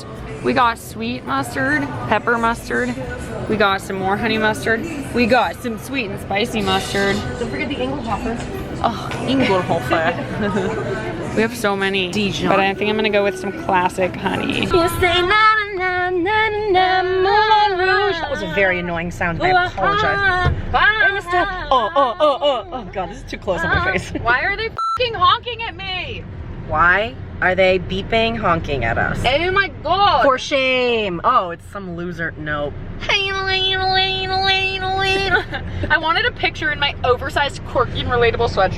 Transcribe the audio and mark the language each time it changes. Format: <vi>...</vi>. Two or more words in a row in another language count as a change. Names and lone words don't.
<en>We got sweet mustard, pepper mustard. We got some more honey mustard. We got some sweet and spicy mustard. Don't forget the Engelhofer. Oh, Engelhofer. We have so many. Dijon. But I think I'm gonna go with some classic honey. You say na na na na Moulin Rouge. That was a very annoying sound. I apologize. Oh god, this is too close on my face. Why are they fucking honking at me? Why are they beeping, honking at us? Oh my god. For shame. Oh, it's some loser. Nope. I wanted a picture in my oversized, quirky, and relatable sweatshirt.</en>